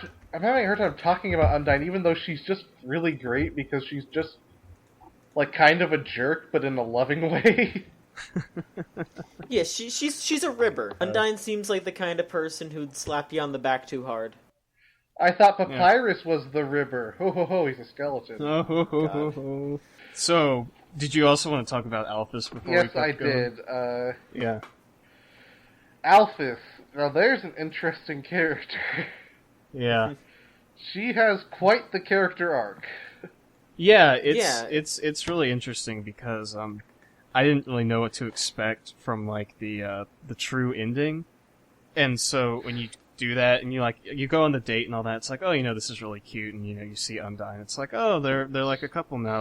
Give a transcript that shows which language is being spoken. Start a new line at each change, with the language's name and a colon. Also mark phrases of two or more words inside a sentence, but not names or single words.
English: I'm having a hard time talking about Undyne, even though she's just really great because she's just like kind of a jerk, but in a loving way. Yeah, she's a ribber. Undyne seems like the kind of person who'd slap you on the back too hard. I thought Papyrus was the Ribber. Ho ho ho! He's a skeleton. Oh, ho, ho, ho, ho. So, did you also want to talk about Alphys before we Yes, kept I going? did. Yeah. Alphys. Now, there's an interesting character. Yeah. She has quite the character arc. Yeah, it's really interesting because I didn't really know what to expect from like the true ending, and so when you do that and you go on the date and all that, it's like, oh, this is really cute, and you see Undyne, it's like, oh, they're like a couple now,